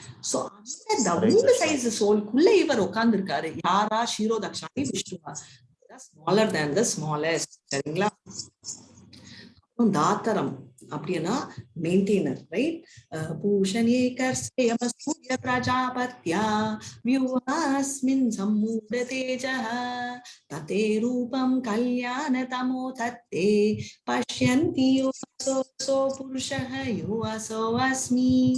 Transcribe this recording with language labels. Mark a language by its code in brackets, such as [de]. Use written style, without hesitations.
[ta] So அந்த size சோல்குள்ள இவர் உட்கார்ந்து இருக்காரு. யாரா? [sa] ஷீரோ தக்ஷாணி விஷ்ணுவா. [en] smaller than the smallest. [ta] சரிங்களா? [sa] தாத்தரம், [ta] அப்படின்னா மெயின்டைனர், ரைட்? [sa] பூஷணே கர்சேய சூர்ய பிரஜாபத்யா வியூஹாஸ்மின் சம்மூட தேஜஹ ததே ரூபம் கல்யாண தமோ தத்தே பஷ்யந்தி யோசோ புருஷஹ யோசோ அஸ்மி.